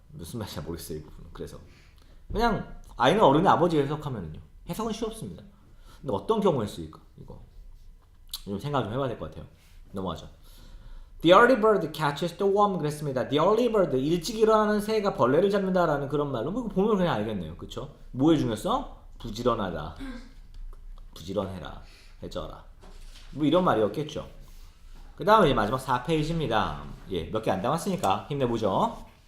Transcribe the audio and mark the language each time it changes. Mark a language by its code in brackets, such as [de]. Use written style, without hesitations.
[ko] 무슨 말인지 모르겠어요 이 부분은. 그래서 그냥 아이는 어른의 아버지 해석하면은요 해석은 쉽습니다. 근데 어떤 경우에 쓰일까 이거 좀 생각 좀 해봐야 될 것 같아요. 넘어가죠. [en] The early bird catches the worm [ko] 그랬습니다. [en] The early bird [ko] 일찍 일어나는 새가 벌레를 잡는다라는 그런 말로 뭐 보면 그냥 알겠네요. 그쵸? 뭐의 중요성? 부지런하다. 부지런해라. 해져라. 뭐 이런 말이었겠죠. 그 다음에 이제 마지막 4페이지입니다. 예, 몇 개 안 남았으니까 힘내보죠.